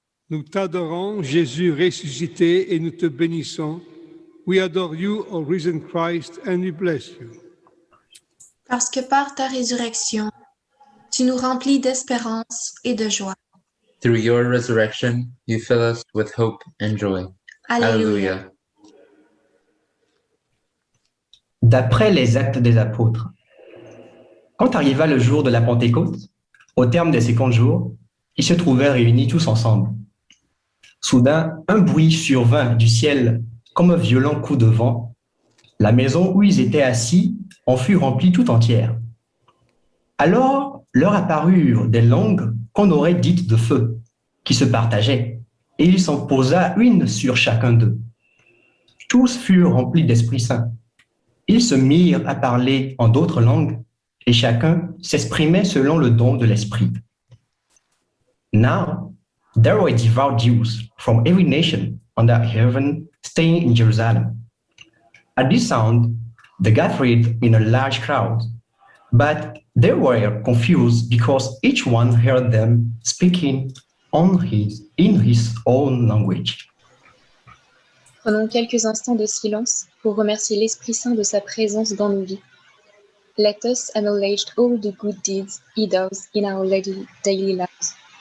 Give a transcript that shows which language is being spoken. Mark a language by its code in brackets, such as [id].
[fr] Nous t'adorons, Jésus ressuscité, et nous te bénissons. [en] We adore you, O risen Christ, and we bless you. [fr] Parce que par ta résurrection, tu nous remplis d'espérance et de joie. [en] Through your resurrection, you fill us with hope and joy. [fr] Alleluia. D'après les Actes des Apôtres, quand arriva le jour de la Pentecôte, au terme des 50 jours, ils se trouvèrent réunis tous ensemble. Soudain, un bruit survint du ciel comme un violent coup de vent, La maison où ils étaient assis en fut remplie tout entière. Alors leur apparurent des langues qu'on aurait dites de feu, qui se partageaient, et il s'en posa une sur chacun d'eux. Tous furent remplis d'Esprit Saint. Ils se mirent à parler en d'autres langues, et chacun s'exprimait selon le don de l'Esprit. [en] Now there were devout Jews from every nation under heaven staying in Jerusalem. At this sound, they gathered in a large crowd, but they were confused because each one heard them speaking in his own language. [fr] Prenons quelques instants de silence pour remercier l'Esprit Saint de sa présence dans nos vies. [en] Let us acknowledge all the good deeds he does in our daily lives.